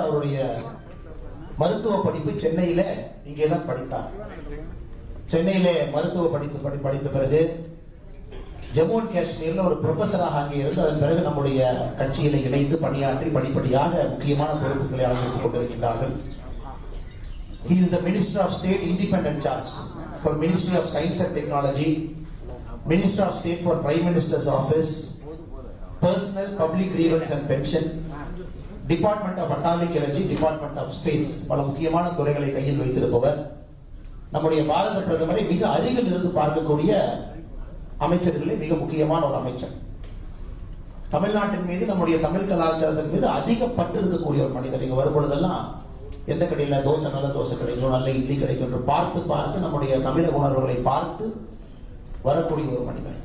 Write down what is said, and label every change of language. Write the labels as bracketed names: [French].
[Tamil] அவருடைய மருத்துவ படிப்பு சென்னையில இங்கேதான் படித்தார். சென்னையிலே மருத்துவ படித்த பிறகு ஜம்மு அண்ட் காஷ்மீர்ல ஒரு ப்ரொஃபஸராக அங்கே இருந்து அதன் பிறகு நம்முடைய கட்சியில இணைந்து பணியாற்றி படிப்படியாக முக்கியமான பொறுப்புகளை அழைத்துக் கொண்டிருக்கிறார்கள். [English] He is the Minister of State Independent Charge for Ministry of Science and Technology, Minister of State for Prime Minister's Office, Personal, Public Grievance and Pension, Department of Atomic Energy, Department of Space. [Tamil] பல முக்கியமான துறைகளை கையில் வைத்திருப்பவர். நம்முடைய பாரத பிரதமரை மிக அருகில் இருந்து பார்க்கக்கூடிய அமைச்சர்களில் மிக முக்கியமான ஒரு அமைச்சர். தமிழ்நாட்டின் மீது, நம்முடைய தமிழ் கலாச்சாரத்தின் மீது அதிக பட்டு இருக்கக்கூடிய ஒரு மனிதர். இங்க வரும்பொழுதெல்லாம் எந்த கடையில் தோசை நல்ல தோசை கிடைக்கும், நல்ல இட்லி கிடைக்கும் என்று பார்த்து பார்த்து நம்முடைய தமிழக உணர்வுகளை பார்த்து வரக்கூடிய ஒரு மனிதர்.